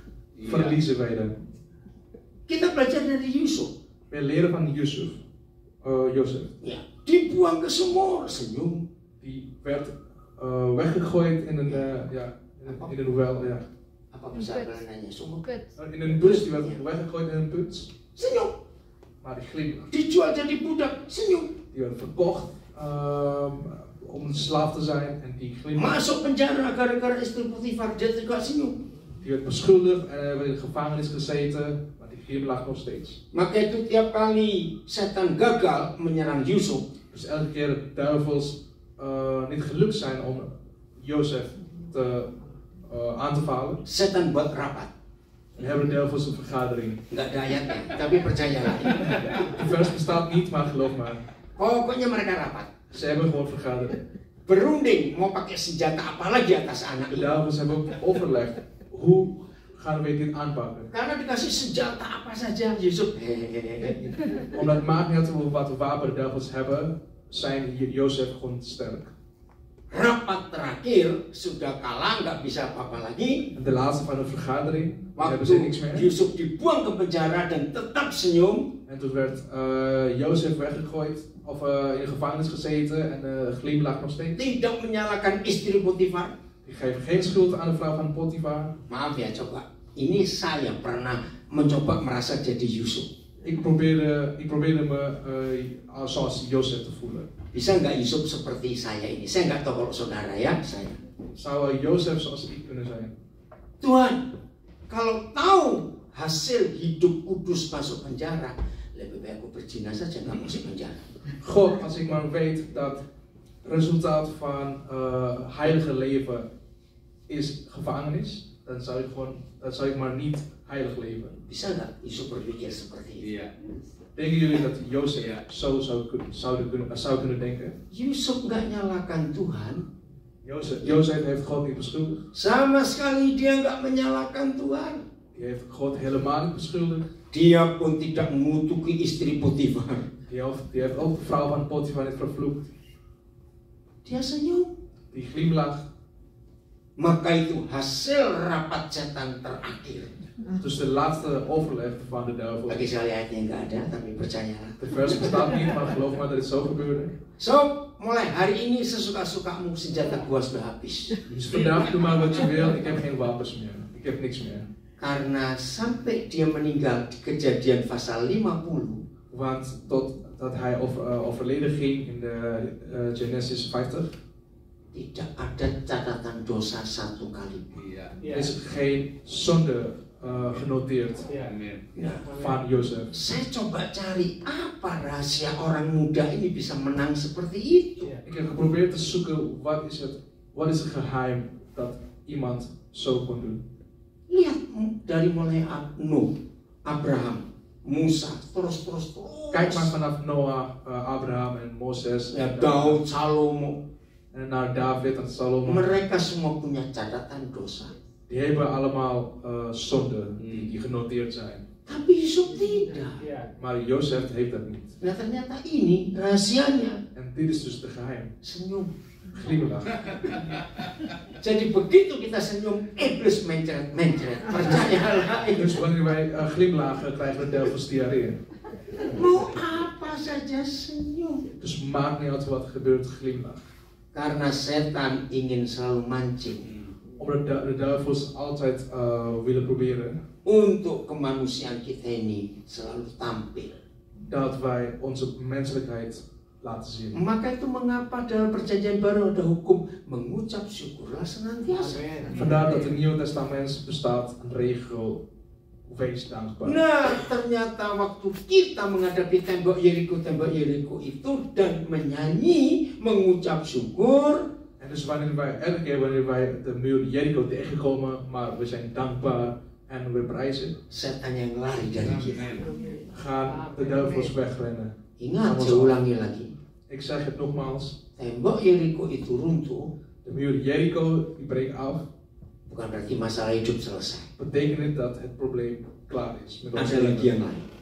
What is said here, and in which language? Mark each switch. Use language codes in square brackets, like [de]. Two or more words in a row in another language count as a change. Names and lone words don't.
[nl] verliezen wij dan. [id] Kita belajar dari Yusuf. [nl] Wij leren van Jozef. [id] Ya, dibuang ke sumur, senyum. [nl] Die werd weggegooid in een, in een wel, ja. [id] Apa bahasa Belandanya? Sumur. [nl] In een bus, die werd weggegooid in een put. [id] Senyum. [nl] Maar die glimlach. [id] Dijual jadi budak, senyum. [nl] Die werd verkocht om een slaaf te zijn en die glimlach. [id] Masuk penjara gara-gara istri Potifar, dia juga senyum. [nl] Die werd beschuldigd en werd in de gevangenis gezeten, maar die glimlach nog steeds. [id] Maka itu tiap kali setan gagal menyerang Yusuf, [nl] Dus elke keer de duivels niet gelukt zijn om Jozef aan te vallen, [id] setan buat rapat. [nl] dan hebben de duivels een vergadering. [id] Nggak ada ayatnya, tapi percayalah. [nl] De vers bestaat niet, maar geloof maar. [id] Pokoknya mereka rapat. [nl] Ze hebben gewoon vergadering. [id] Berunding mau pakai senjata apa lagi atas anak [nl] De [id] ini. [nl] duivels hebben ook overlegd, hoe gaan we dit aanpakken? [id] Karena dikasih senjata apa saja, Yusuf. [nl] Omdat het maakt niet uit wat wapen de duivels hebben, zijn Jozef gewoon sterk. [id] Rapat terakhir sudah kalah, nggak bisa apa-apa lagi. [nl] En de laatste van de vergadering hebben ze niks [id] Waktu [nl] meer. [id] Yusuf dibuang ke penjara dan tetap senyum, [nl] En toen werd Jozef weggegooid, of in de gevangenis gezeten en glimlach nog steeds. [id] tidak menyalahkan istri Potifar. [nl] Die geven geen schuld aan de vrouw van Potifar. [id] Maaf ya, coba. Ini saya pernah mencoba merasa jadi Yusuf. [nl] Ik probeerde me zoals Jozef te voelen. [id] Bisa nggak Yusuf seperti saya ini? Saya nggak tahu kalau saudara ya, saya. [nl] Zou Jozef zoals ik kunnen zijn? [id] Tuhan, kalau tahu hasil hidup kudus masuk penjara, lebih baik aku berzina saja nggak masuk penjara. [nl] God, als ik maar weet dat resultaat van heilige leven is gevangenis, dan zou ik maar niet heilig leven. [id] Bisa nggak Yusuf berpikir seperti itu? [nl] Denken jullie dat Jozef zo zou kunnen denken? [id] Yusuf nggak nyalakan Tuhan, [nl] Jozef heeft God niet beschuldigd. [id] sama sekali dia nggak menyalahkan Tuhan. [nl] Die heeft God helemaal niet beschuldigd. [id] Dia pun tidak mengutuki istri Potifar. [nl] Die heeft ook de vrouw van Potifar niet vervloekt. [id] Dia senyum. [nl] Die glimlach. [id] Maka itu hasil rapat setan terakhir. [nl] Dus de laatste overleg van de duivel. [id] Bagi sekali ayatnya nggak ada, tapi percayalah. [nl] De vers bestaat niet, maar geloof maar dat het zo gebeurde. [id] So, mulai hari ini sesuka-sukamu, senjata gua sudah habis. [nl] Dus vandaag doe maar wat je wil, ik heb geen wapens meer. Ik heb niks meer. [id] Karena sampai dia meninggal di Kejadian pasal 50, [nl] Want totdat hij overleden ging in de Genesis 50, [id] tidak ada catatan dosa satu kali pun. [nl] is geen zonde genoteerd van Jozef. [id] Saya coba cari apa rahasia orang muda ini bisa menang seperti itu. [nl] Ik heb geprobeerd te zoeken wat is het geheim dat iemand zo kon doen. [id] Lihat dari mulai Nuh, Abraham, Musa, terus. [nl] Kijk maar vanaf Noah, Abraham en Moses, [id] Ya, Daud, Salomo. [nl] en naar David en Salomo. [id] Mereka semua punya catatan dosa. [nl] Die hebben allemaal zonden die genoteerd zijn. [id] Tapi Yusuf tidak. [nl] Maar Jozef heeft dat niet. [id] Nah ternyata ini rahasianya. [nl] En dit is dus de geheim. [id] Senyum. [nl] Glimlach. [id] Jadi begitu kita senyum, iblis mencret-mencret. Percayalah. [nl] Dus wanneer wij glimlachen, krijgen we duivels diarree. [id] Mau apa saja senyum. [nl] Dus maakt niet uit wat er gebeurt, glimlach. [id] Karena setan ingin selalu mancing. [nl] Omdat de duivels altijd willen proberen [id] Untuk kemanusiaan kita ini selalu tampil. [nl] dat wij onze menselijkheid laten zien. [id] Maka itu mengapa dalam perjanjian baru ada hukum mengucap syukurlah senantiasa. [nl] Vandaar dat in het Nieuwe Testament bestaat een regel, wees dankbaar. [id] Nah, ternyata waktu kita menghadapi tembok Yeriko itu dan menyanyi, mengucap syukur. [nl] En dus elke keer wanneer wij de muur Jericho tegenkomen, maar we zijn dankbaar en we prijzen, [id] Setan yang lari dari kita. [nl] gaan de duivels wegrennen. [id] Ingat, saya ulangi lagi. [nl] Ik zeg het nogmaals, [id] Tembok Yeriko itu runtuh, [nl] de muur Jericho die breekt af. [id] bukan berarti masalah hidup selesai. [nl] Betekent het dat het probleem klaar is met ons [id] Ada lagi yang lain.